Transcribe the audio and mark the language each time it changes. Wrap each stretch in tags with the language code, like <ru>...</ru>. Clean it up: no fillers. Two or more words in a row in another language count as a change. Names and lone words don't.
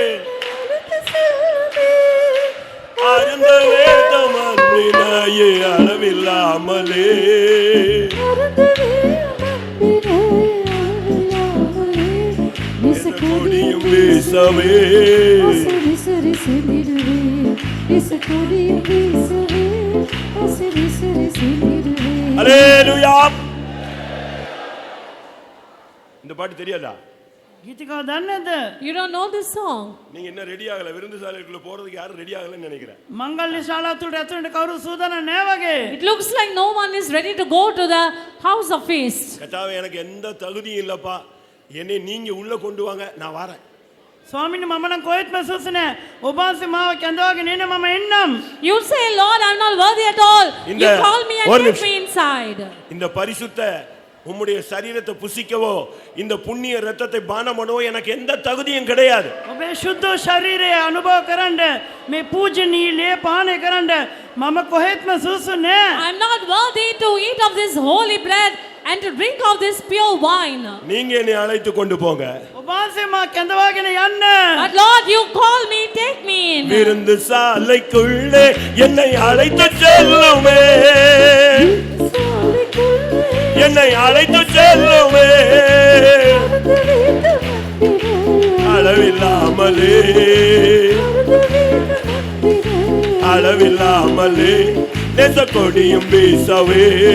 <ta>அருந்த வேதம் அன்பினாயே அளவில்லாமலே கொடியும் வீசவே ஹalleluya இந்த பாட்டு தெரியாதா?</ta> <si>ගීතිකාව දන්නේ නැද්ද?</si> <en>You don't know this song.</en> <ta>நீங்க என்ன ரெடி ஆகல விருந்து சாலைக்குள்ள போறதுக்கு யாரும் ரெடி ஆகலன்னு நினைக்கிறேன்.</ta> <si>මංගල්‍ය ශාලාව තුලට ඇතුළට කවුරු සූදානම් නැහැ වගේ.</si> <en>It looks like no one is ready to go to the house of feast.</en> <ta>கர்த்தாவே எனக்கு எந்த தகுதியும் இல்லப்பா என்னை நீங்க உள்ள கொண்டு வாங்க நான் வரேன்.</ta> <si>ස්වාමීනි මම නම් කොහෙත්ම සුසු නැහැ. ඔබ වහන්සේ මාව කැඳවාගෙන එන්න මම එන්නම්.</si> <en>You say, Lord, I'm not worthy at all.</en> <ta>இந்த</ta> <en>You call me and</en> <ta>ஒரு</ta> <en>take</en> <ta>நிமிஷம்.</ta> <en>me inside.</en> <ta>இந்த பரிசுத்த உம்முடைய சரீரத்தை புசிக்கவோ இந்த புண்ணிய இரத்தத்தை பானம் பண்ணவோ எனக்கு எந்த தகுதியும் கிடையாது.</ta> <si>ඔබේ ශුද්ධ ශරීරය අනුභව කරන්න මේ පූජනීය ලේ පානය කරන්න මම කොහෙත්ම සුසු නැහැ.</si> <en>I'm not worthy to eat of this holy bread and to drink of this pure wine.</en> <ta>நீங்க என்னை அழைத்து கொண்டு போங்க.</ta> <si>ඔබ වහන්සේ මාව කැඳවාගෙන යන්න.</si> <en>But Lord, you call me, take me in.</en> <ta>விருந்து சாலைக்குள்ளே என்னை அழைத்து செல்லுமே என்னை அழைத்து செல்லுமே அளவில்லாமலே அளவில்லாமலே நேச கொடியும் வீசவே</ta>